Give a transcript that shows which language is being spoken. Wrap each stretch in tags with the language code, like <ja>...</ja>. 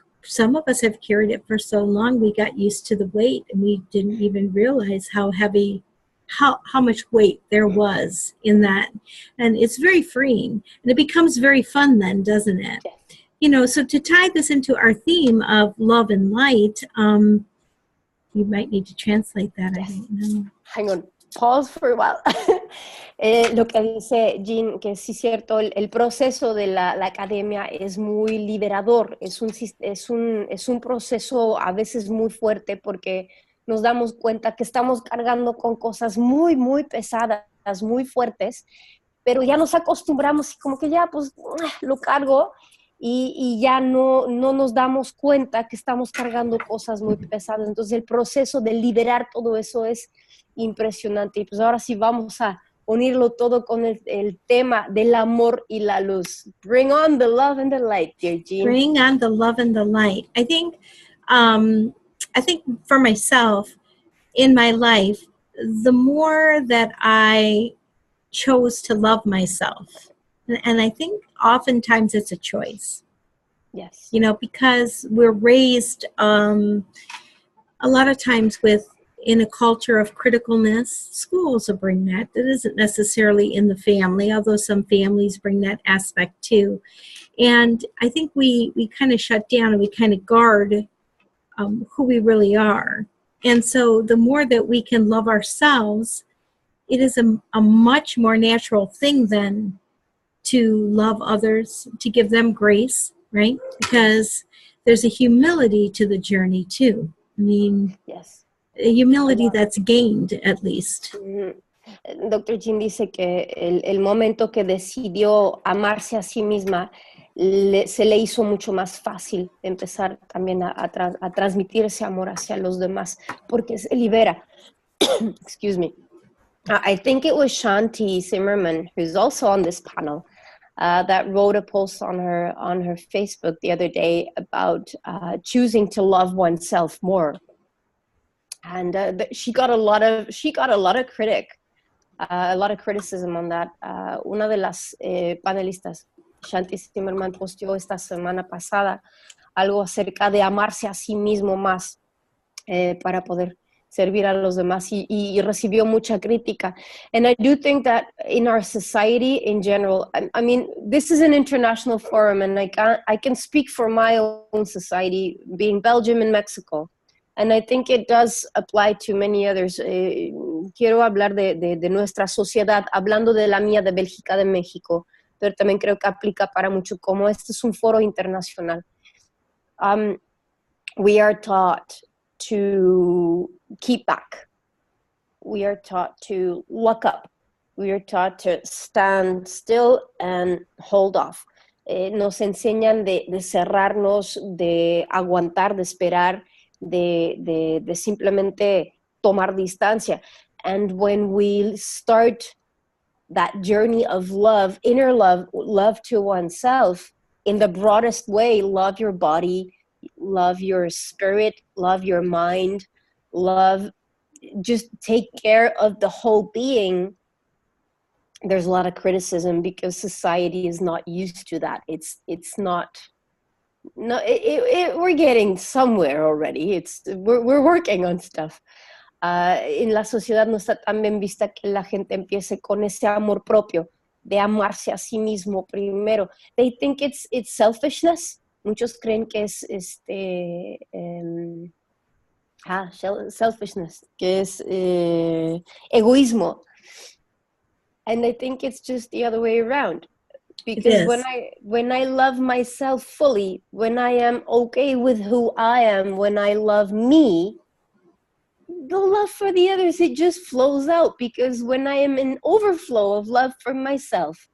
<en>Some of us have carried it for so long, we got used to the weight and we didn't even realize how heavy, how much weight there was in that. And it's very freeing. And it becomes very fun then, doesn't it? Yes. You know, so to tie this into our theme of love and light, you might need to translate that. Yes. I don't know. Hang on, pause for a while.</en> <es>Lo que dice Jeanne, que sí es cierto, el proceso de la academia es muy liberador, es un proceso a veces muy fuerte, porque nos damos cuenta que estamos cargando con cosas muy, muy pesadas, muy fuertes, pero ya nos acostumbramos y como que ya pues lo cargo y ya no nos damos cuenta que estamos cargando cosas muy pesadas. Entonces el proceso de liberar todo eso es impresionante. Y pues ahora sí vamos a unirlo todo con el tema del amor y la luz.</es> <en>Bring on the love and the light, dear Jeanne. Bring on the love and the light. I think for myself, in my life, the more that I chose to love myself, and I think oftentimes it's a choice. Yes. You know, because we're raised a lot of times in a culture of criticalness. Schools will bring that. That isn't necessarily in the family, although some families bring that aspect too. And I think we kind of shut down and we kind of guard who we really are. And so the more that we can love ourselves, it is a much more natural thing then to love others, to give them grace, right? Because there's a humility to the journey too. I mean, yes. A humility that's gained, at least. Dr.</en> <es>Jeanne dice que el momento que decidió amarse a sí misma, se le hizo mucho más fácil empezar también a transmitir ese amor hacia los demás, porque se libera.</es> <en>Excuse me. I think it was Shanti Zimmerman, who's also on this panel, that wrote a post on her Facebook the other day about choosing to love oneself more. And she got a lot of criticism on that.</en> <es>Una de las panelistas, Shanti Zimmerman, posteó esta semana pasada algo acerca de amarse a sí mismo más para poder servir a los demás, y recibió mucha crítica.</es> <en>And I do think that in our society in general, I mean, this is an international forum, and I can speak for my own society, being Belgium and Mexico. And I think it does apply to many others.</en> <es>Quiero hablar de nuestra sociedad, hablando de la mía, de Bélgica, de México, pero también creo que aplica para mucho, como este es un foro internacional.</es> <en>We are taught to keep back. We are taught to look up. We are taught to stand still and hold off.</en> <es>Nos enseñan de cerrarnos, de aguantar, de esperar, de simplemente tomar distancia.</es> <en>And when we start that journey of love, inner love to oneself, in the broadest way, love your body, love your spirit, love your mind, just take care of the whole being. There's a lot of criticism because society is not used to that. It's not. No, we're getting somewhere already. We're working on stuff.</en> <es>En la sociedad no está tan bien vista que la gente empiece con ese amor propio, de amarse a sí mismo primero.</es> <en>They think it's selfishness.</en> <es>Muchos creen que es selfishness, que es egoísmo.</es> <en>And I think it's just the other way around. Because when I love myself fully, when I am okay with who I am, when I love me, the love for the others, it just flows out. Because when I am in overflow of love for myself,</en>